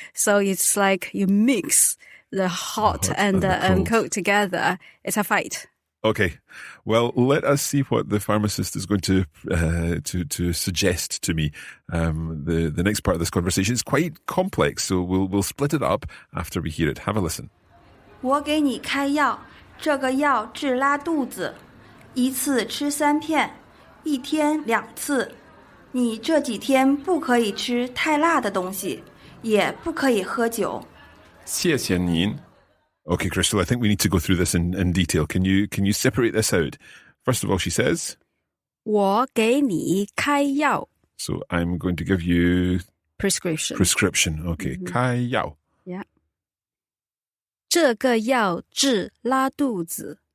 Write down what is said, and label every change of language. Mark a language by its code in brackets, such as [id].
[en] So it's like you mix the hot and cold together. It's a fight. Okay. Well, let us see what the pharmacist is going to suggest to me. The next part of this conversation is quite complex, so we'll split it up after we hear it. Have a listen. [zh] 我给你开药，这个药治拉肚子，一次吃3片，一天2次。你这几天不可以吃太辣的东西，也不可以喝酒。谢谢您. [en] Okay, Crystal, I think we need to go through this in detail. Can you separate this out? First of all, she says, [zh] 我给你开药. [en] So I'm going to give you Prescription. [zh] Okay, 开药. Yeah. 这个药治拉肚子.